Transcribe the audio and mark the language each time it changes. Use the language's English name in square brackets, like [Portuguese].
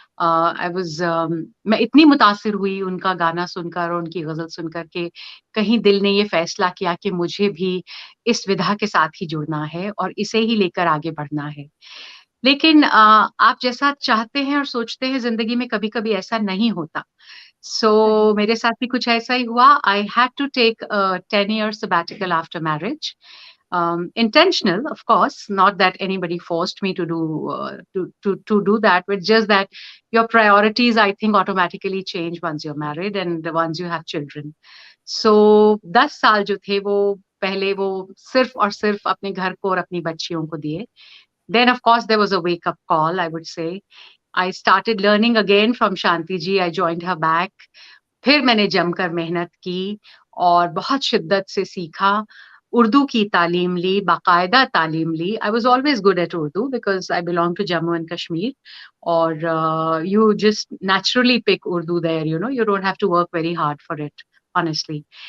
[Hindi] मैं इतनी मुतासिर हुई उनका गाना सुनकर और उनकी गजल सुनकर के कहीं दिल ने ये फैसला किया कि मुझे भी इस विधा के साथ ही जुड़ना है और इसे ही लेकर आगे बढ़ना है. लेकिन आप जैसा चाहते हैं और सोचते हैं जिंदगी में कभी कभी ऐसा नहीं होता. सो मेरे साथ भी कुछ ऐसा ही हुआ. [English] I had to take 10 years sabbatical after marriage. Intentional, of course, not that anybody forced me to do that, but just that your priorities, I think, automatically change once you're married and once you have children. [Hindi] So 10 साल जो थे वो पहले वो सिर्फ और सिर्फ अपने घर को और अपनी बच्चियों को दिए. [English] Then, of course, there was a wake-up call, I would say. I started learning again from Shanti ji. I joined her back. [Hindi] फिर मैंने जमकर मेहनत की और बहुत शिद्दत से सीखा. उर्दू की तालीम ली, बाकायदा तालीम ली. [English] I was always good at Urdu because I belong to Jammu and Kashmir [Hindi] और [English] You just naturally pick Urdu there, you don't have to work very hard for it honestly.